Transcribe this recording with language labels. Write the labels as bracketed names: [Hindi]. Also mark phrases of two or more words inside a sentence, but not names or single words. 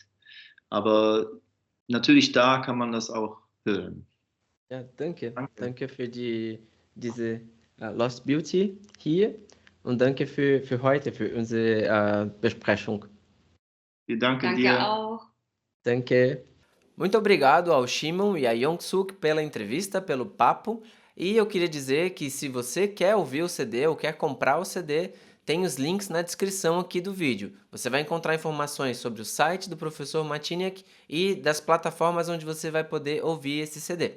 [German] Aber natürlich da kann man das auch hören. Ja, danke. Danke für diese Lost Beauty hier. und danke für heute, für unsere Besprechung. Wir danken Danke dir. auch. Danke. [Portuguese] Muito obrigado ao Shimon e a Yongsuk pela entrevista, pelo papo. E eu queria dizer que se você quer ouvir o CD ou quer comprar o CD, tem os links na descrição aqui do vídeo. Você vai encontrar informações sobre o site do professor Marciniak e das plataformas onde você vai poder ouvir esse CD.